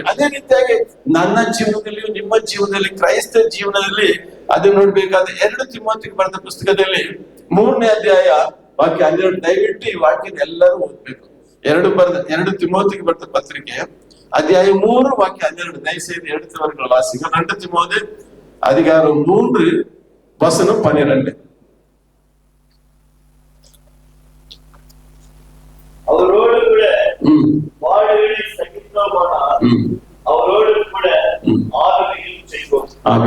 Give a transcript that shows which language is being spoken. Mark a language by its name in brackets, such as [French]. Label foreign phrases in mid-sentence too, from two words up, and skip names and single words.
[Kannada] ಅದೇ ರೀತಿಯಾಗಿ ನನ್ನ ಜೀವನದಲ್ಲಿಯೂ ನಿಮ್ಮ ಜೀವನದಲ್ಲಿ, ಕ್ರೈಸ್ತ ಜೀವನದಲ್ಲಿ ಅದು ನೋಡ್ಬೇಕಾದ್ರೆ 2 ತಿಮೋಥಿಗೆ ಬರೆದ ಪುಸ್ತಕದಲ್ಲಿ 3ನೇ ಅಧ್ಯಾಯ ವಾಕ್ಯ 12, ದಯವಿಟ್ಟು ಈ ವಾಕ್ಯನ ಎಲ್ಲರೂ ಓದ್ಬೇಕು. 2 ತಿಮೋಥಿಗೆ ಬರೆದ ಪತ್ರಿಕೆ [Tamil] அத்தியாயம் 3 வாக்கியம் 12, தயவுசெய்து எடுத்தவர்கள் வாசிங்க. 2 திமோத்தேயு அதிகாரம் 3 வசனம் 12. அவரோடு கூட வாழ்வில் சகித்தோமானால் அவரோடு கூட ஆளுகையும் செய்வோம்.